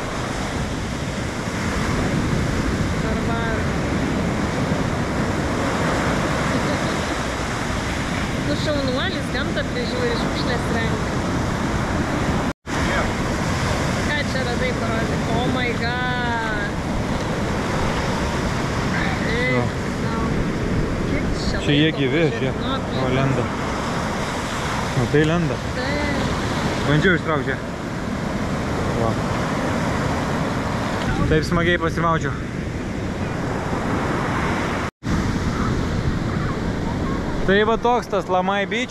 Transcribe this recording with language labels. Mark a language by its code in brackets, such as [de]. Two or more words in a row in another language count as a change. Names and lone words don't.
[lt] Nu, šaunuolis, gamtą prižiūri, šiukšlės renka. Ką čia radai parodyti? [en] Oh my god! [lt] Eik, sau. Kiek čia Čia jie gyvi, žiūrėk. O, lenda. O, tai lenda. Taip. Bandžiau ištraukti, žiūrėk. Va. Taip smagiai pasimaučiau. Tai va toks tas Lamai Beach.